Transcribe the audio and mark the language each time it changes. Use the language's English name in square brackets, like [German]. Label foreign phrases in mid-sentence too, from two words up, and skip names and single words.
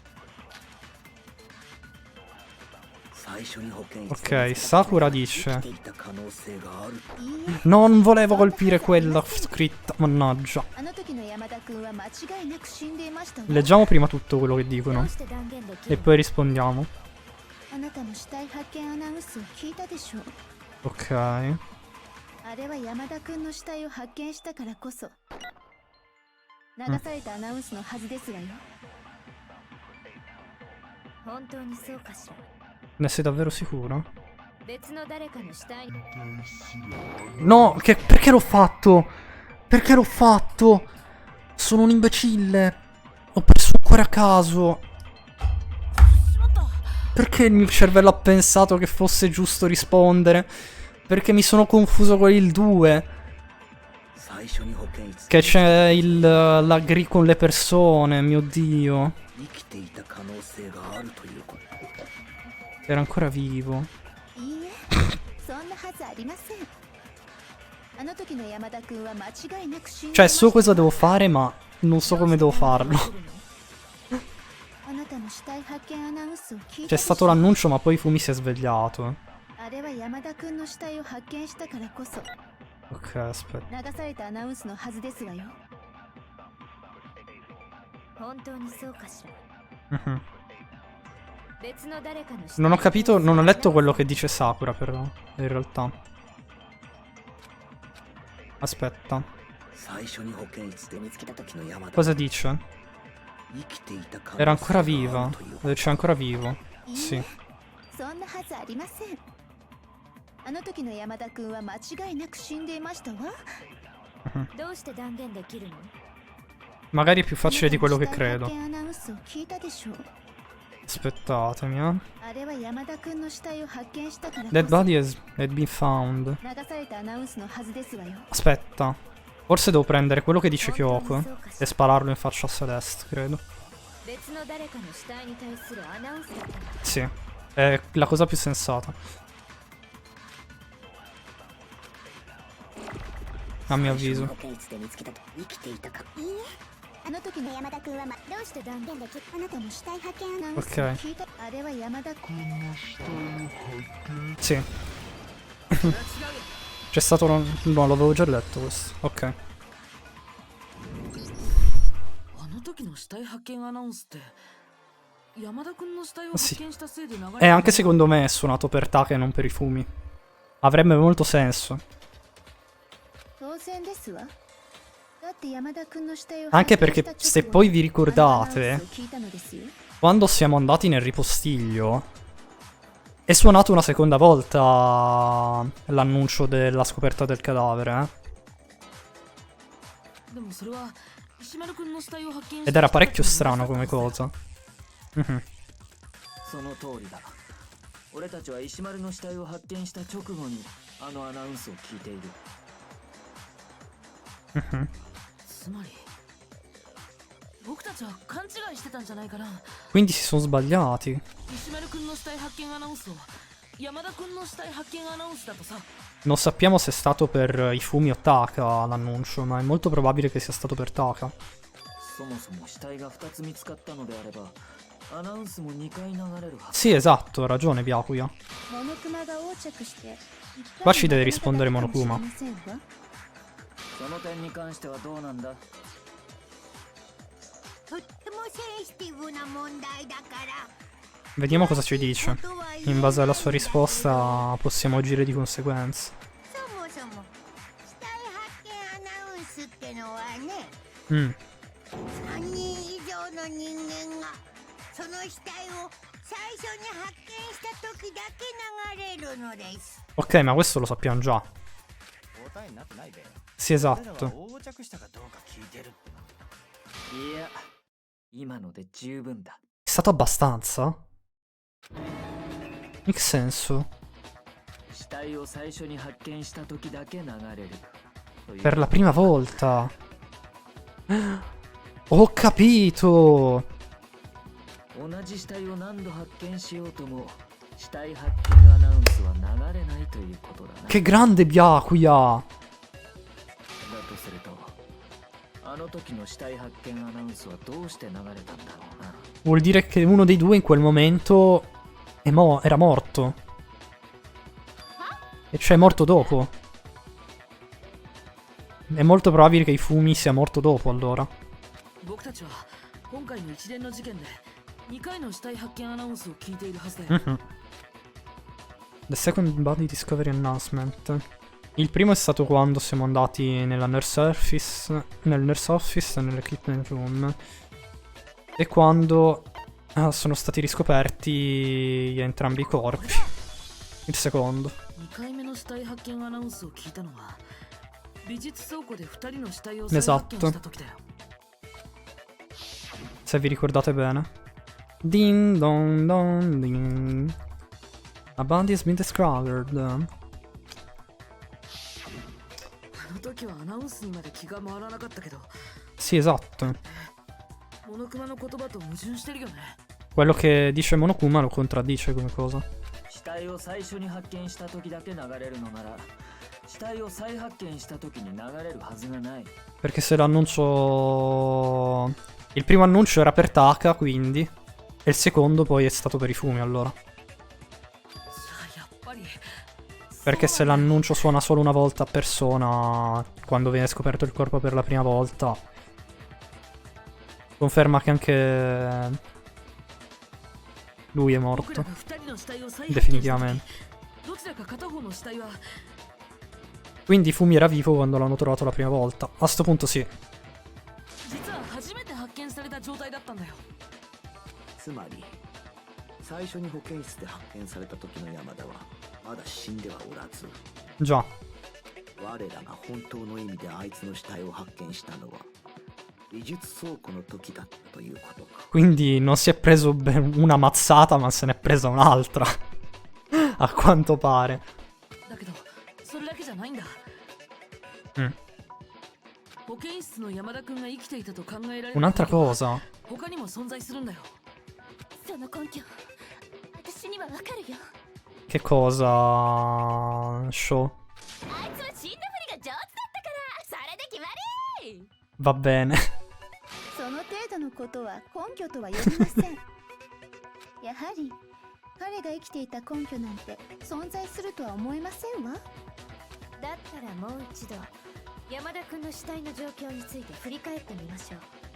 [Italian] Ok, Sakura dice: non volevo colpire quella scritta, mannaggia. Leggiamo prima tutto quello che dicono e poi rispondiamo. Ok. [Japanese] あれは山田君の死体を発見したからこそ流されたアナウンスのはずですわよ。本当にそうかしら。 [Italian] Ne sei davvero sicuro? [Japanese] 別の誰かの死体 [Italian] No, perché l'ho fatto? Perché l'ho fatto? Sono un imbecille. Ho perso un cuore a caso. Perché il mio cervello ha pensato che fosse giusto rispondere? Perché mi sono confuso con il 2. Che c'è la gri con le persone, mio dio. Era ancora vivo. [Japanese] そんなはずありません。あの時の山田君は間違いなく死んで [Italian] Cioè [Japanese] ました [Italian] so cosa devo fare ma non so come devo farlo. [Japanese] あなたの死体発見アナウンスを聞い [Italian] C'è [Japanese] たでし [Italian] stato [Japanese] ょ [Italian] l'annuncio ma poi Fumi si è svegliato. [Japanese] あれは山田君の死体を発見したからこそ [Italian] Ok, aspetta. [Japanese] 流されたアナウンスのはずですわよ。本当にそうかしら。 Mhm. 別の誰かの死体 [Italian] Non ho capito, non ho letto quello che dice Sakura però, in realtà. Aspetta. [Japanese] 最初に保健室で見つけた時の山田 [Italian] Cosa dice? [Japanese] 生きていた可 [Italian] Era [Japanese] 能性 [Italian] ancora [Japanese] があ [Italian] viva. [Japanese] るという [Italian] C'è ancora vivo. [Japanese] いい [Italian] Sì. [Japanese] えそんなはずありません。あの時の山田君は間違いなく死んでいましたわ。どうして断言できるの？ [Italian] Magari è più facile di quello che [Japanese] あなたの死体 [Italian] credo. [Japanese] 発見アナウンスを聞いたでしょう。 [Italian] Aspettatemi, eh. [Japanese] あれは山田君の死体を発見したからこ [English] Dead [Japanese] そ [English] body had been found. [Japanese] 流されたアナウンスのはずですわよ。 [Italian] Aspetta. Forse devo prendere quello che dice [Japanese] 本当 [Italian] Kyoko [Japanese] にそうかし [Italian] e [Japanese] ら。 [Italian] spararlo in faccia a Celeste, credo. [Japanese] 別の誰かの死体に対するアナウンスだったの。 [Italian] Sì. È la cosa più sensata. A mio [Japanese] 最初に [Italian] avviso. [Japanese] 保健室で見つけたと生きていたかいいえ、あの時の山田君はどうして断言できあなたの死体発見アナウンスを [Italian] Ok. [Japanese] 聞いた。あれは山田君。 [Italian] Sì. C'è stato... No, l'avevo già letto questo. Ok. [Japanese] あの時の死体発見アナウンスって山田君の死体を [Italian] Sì. [Japanese] 発見したせいで流れ [Italian] E anche secondo me è suonato per Taka e non per i fumi. Avrebbe molto senso. [Japanese] 当然ですわ。だって山田君の死体を [Italian] Anche [Japanese] 発見 [Italian] perché [Japanese] した [Italian] se [Japanese] 直後 [Italian] poi vi [Japanese] に [Italian] ricordate, [Japanese] あのアナウンスを聞いたのですよ。 [Italian] quando siamo andati nel ripostiglio, è suonato una seconda volta l'annuncio della scoperta del cadavere, [Japanese] でもそれは石丸君の死体を発見 [Italian] Ed era parecchio strano come cosa. Mhm. [Japanese] その通りだ。俺たちは石丸の死体を発見した直後にあのアナウンスを聞いている。 Mhm. つまり僕たちは勘違いしてたんじゃないかな。 [Italian] Quindi si sono sbagliati. [Japanese] 石丸君の死体発見アナウンスを山田君の死体発見アナウンスだとさ。 [Italian] Non sappiamo se è stato per i fumi o Taka l'annuncio, ma è molto probabile che sia stato per Taka. [Japanese] そもそも死体が2つ見つかったのであればアナウンスも2回流れるはず。 [Italian] Sì, esatto, ha ragione Byakuya. [Japanese] モノクマが横着して [Italian] Qua ci deve rispondere Monokuma. [Japanese] その点に関してはどうなんだ？とってもセンシティブな問題だから。 [Italian] Vediamo cosa ci dice. In base alla sua risposta possiamo agire di conseguenza. [Japanese] そもそも死体発見アナウンスってのはね、 Mm. 3人以上の人間がその死体を最初に発見した時だけ流れるのです。 [Italian] Ok, ma questo lo sappiamo già. [Japanese] 答えになってないべ。 [Italian] Sì, [Japanese] 俺らは [Italian] esatto. [Japanese] 横着したかどうか聞いてるっての。いや、今ので十分だ。 [Italian] È stato abbastanza? In che senso? [Japanese] 死体を最初に発見した時だけ流れる。という [Italian] Per la prima volta. Ho capito. [Japanese] 同じ死体を何度発見しようとも死体発見アナウンスは流れないということだな。 [Italian] Che grande Byakuya. [Japanese] だとするとあの時の死体発見アナウンスはどうして流れたんだろうな。 [Italian] Vuol dire che uno dei due in quel momento era morto. E cioè è morto dopo. È molto probabile che i fumi sia morto dopo allora. [Japanese] 僕たちは今回の一連の事件で2回の死体発見アナウンスを聞いているはずだよ。 Mhm. [English] The second body discovery announcement. [Italian] Il primo è stato quando siamo andati nel [English] nurse office [Italian] e nell' [English] equipment room. [Italian] E quando sono stati riscoperti entrambi i corpi. Il secondo. [Japanese] 2 回目の死体発見アナウンスを聞いたのは美術倉庫で2人の死体を再発見した時だよ。 [Italian] Se vi ricordate bene. Ding dong dong ding. [English] A body has been discovered. [Japanese] あの時はアナウンスにまで気が回らなかったけど [Italian] Sì, esatto. [Japanese] モノクマの言葉と矛盾してるよね。 [Italian] Quello che dice Monokuma lo contraddice come cosa. [Japanese] 死体体を最初に発見した時だけ流れるのなら死体を再発見した時に流れるはずがない。 [Italian] Perché se l'annuncio... Il primo annuncio era per Taka, quindi. E il secondo poi è stato per i fumi, allora. [Japanese] じゃあやっぱり [Italian] Perché se l'annuncio suona solo una volta a persona, quando viene scoperto il corpo per la prima volta, conferma che anche lui è [Japanese] 僕ら [Italian] morto. [Japanese] が2人の死体を再発見した時 [Italian] Definitivamente. [Japanese] どちらか片方の死体は [Italian] Quindi Fumi era vivo quando l'hanno trovato la prima volta. A sto punto sì. [Japanese] 実は初めて発見された状態だったんだよ。つまり最初に保健室で発見された時の山田はまだ死んではおらず、 Già. 我らが本当の意味であいつの死体を発見したのは美術倉庫の時だったということか。 [Italian] Quindi non si è preso una mazzata, ma se n'è presa un'altra. A quanto pare. [Japanese] だけどそれだけじゃないんだ。 Mm. 保健室の山田君が生きていたと考えられる [Italian] Un'altra cosa. [Japanese] 他にも存在するんだよ。その根拠私にはわかるよ。 [Italian] Che cosa? Show. [Japanese] あいつは死んだふりが上手だったからそれで決まり。 [Italian] Va bene. [Japanese] その程度のことは根拠とは呼びません。やはり彼が生きていた根拠なんて存在するとは思えませんわ。だったらもう一度山田君の死体の状況について振り返ってみましょう。